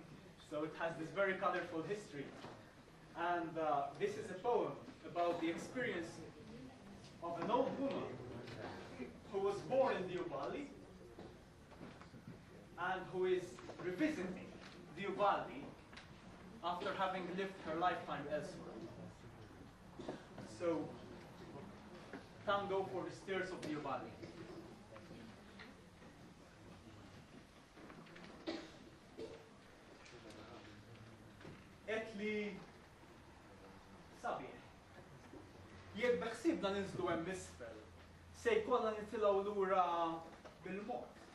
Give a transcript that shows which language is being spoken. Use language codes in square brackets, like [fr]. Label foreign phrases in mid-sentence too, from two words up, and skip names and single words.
[en] So it has this very colorful history. And this is a poem about the experience of an old woman who was born in Diobali and who is revisiting Diobali after having lived her lifetime elsewhere. So, Tango for the Stairs of Diobali. [mt] Etli sabiħ. Jekk beħsibna ninżlu hemm isfel, se jkollna nitilgħu lura bil-mod.